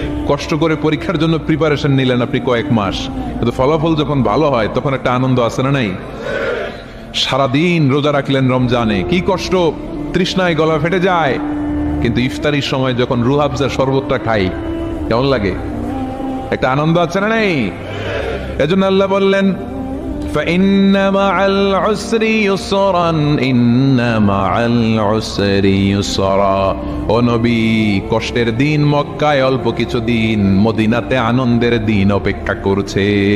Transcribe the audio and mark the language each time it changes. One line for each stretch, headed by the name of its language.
Bangla: কষ্ট করে পরীক্ষার জন্য প্রিপারেশন নিলেন আপনি কয়েক মাস, কিন্তু ফলাফল যখন ভালো হয় তখন একটা আনন্দ আছে না নাই? সারাদিন রোজা রাখলেন রমজানে, কি কষ্ট, তৃষ্ণায় গলা ফেটে যায়, কিন্তু ইফতারির সময় যখন রুহ আফজার শরবতটা খাই কেমন লাগে? একটা আনন্দ আছে না নাই? এজন্য আল্লাহ বললেন
Arabic: فَإِنَّ مَعَ الْعُسْرِ يُسْرًا إِنَّ مَعَ الْعُسْرِ يُسْرًا।
Bangla: ও নবী, কষ্টের দিন মক্কায় অল্প কিছু দিন, মদিনাতে আনন্দের দিন অপেক্ষা করছে।